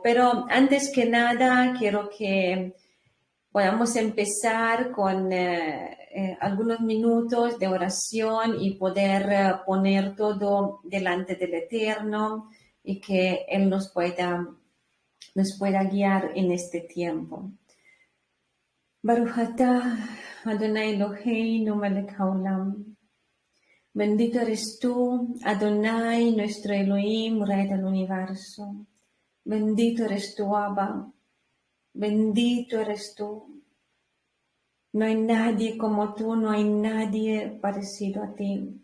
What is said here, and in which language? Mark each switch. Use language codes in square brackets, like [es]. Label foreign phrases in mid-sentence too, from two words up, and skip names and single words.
[es] Pero antes que nada quiero que podamos empezar con algunos minutos de oración y poder poner todo delante del Eterno y que Él nos pueda guiar en este tiempo. [he] ברוך אתה אדוני אלוהינו מלך העולם. [es] Bendito eres tú, Adonai, nuestro Elohim, Rey del universo. Bendito eres tú, Abba. Bendito eres tú. No hay nadie como tú, no hay nadie parecido a ti.